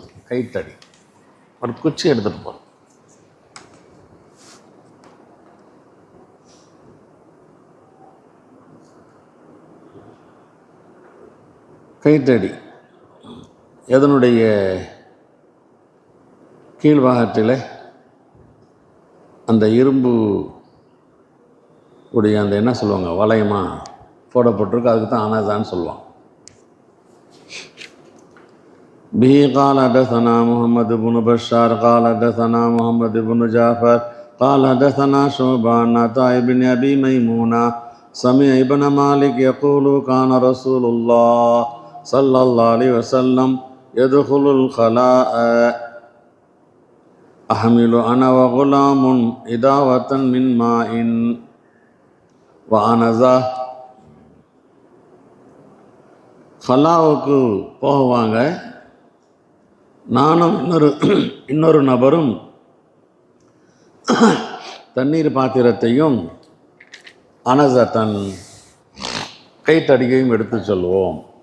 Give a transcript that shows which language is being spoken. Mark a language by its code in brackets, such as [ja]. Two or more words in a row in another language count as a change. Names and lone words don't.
[ta] கைத்தடி ஒரு குச்சி எடுத்துகிட்டு போகிறது. கைத்தடி எதனுடைய கீழ்பாகத்தில் அந்த இரும்பு உடைய அந்த என்ன சொல்லுவாங்க, வளையமாக போடப்பட்டிருக்கு. அதுக்கு தான் அனஸான்னு சொல்லுவாங்க. [ar] பிஹி قال حدثنا محمد بن بشار قال حدثنا محمد بن جعفر قال حدثنا شعبة عن عطاء بن أبي ميمونة سمع ابن مالك يقول كان رسول الله صلى الله عليه وسلم يدخل الخلاء أحمل أنا وغلام إداوة من ماء وأنزا. [ta] ஹலாவுக்கு போவாங்க. நானும் இன்னொரு நபரும் தண்ணீர் பாத்திரத்தையும் அனஸத்தன் கைத்தடியையும் எடுத்து சொல்லுவோம்.